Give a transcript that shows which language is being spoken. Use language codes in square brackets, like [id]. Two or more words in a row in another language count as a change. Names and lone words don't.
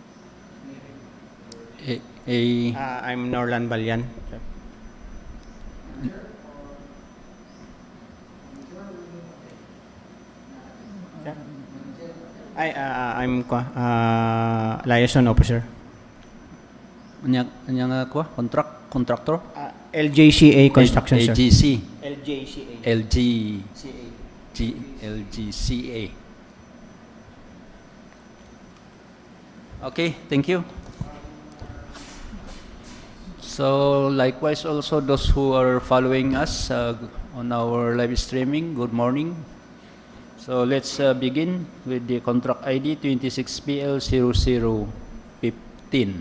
[en] I'm Norlan Balyan, sir. I'm liaison officer. Contractor? LJCA Construction, sir. AGC. LJCA. LGCA. Okay, thank you. So likewise also those who are following us on our live streaming, good morning. So let's begin with the contract ID 26PL0015.